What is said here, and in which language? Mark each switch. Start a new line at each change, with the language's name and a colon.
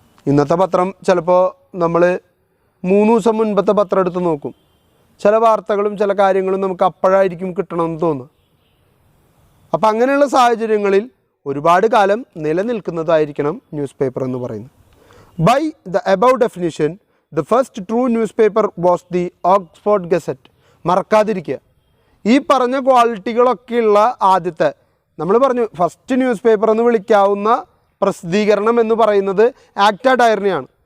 Malayalam: ഇന്നത്തെ പത്രം ചിലപ്പോൾ നമ്മൾ 3 ദിവസം മുൻപത്തെ പത്രം എടുത്ത് നോക്കും, ചില വാർത്തകളും ചില കാര്യങ്ങളും നമുക്ക് അപ്പോഴായിരിക്കും കിട്ടണമെന്ന് തോന്നുക. അപ്പം അങ്ങനെയുള്ള സാഹചര്യങ്ങളിൽ ഒരുപാട് കാലം നിലനിൽക്കുന്നതായിരിക്കണം ന്യൂസ് പേപ്പർ എന്ന് പറയുന്നത്.
English: by the above definition, the first true newspaper was the Oxford Gazette,
Malayalam: മറക്കാതിരിക്കുക. ഈ പറഞ്ഞ ക്വാളിറ്റികളൊക്കെയുള്ള ആദ്യത്തെ നമ്മൾ പറഞ്ഞു ഫസ്റ്റ് ന്യൂസ് പേപ്പർ എന്ന് വിളിക്കാവുന്ന പ്രസിദ്ധീകരണം എന്ന് പറയുന്നത് ആക്റ്റ ഡയറിനെയാണ്.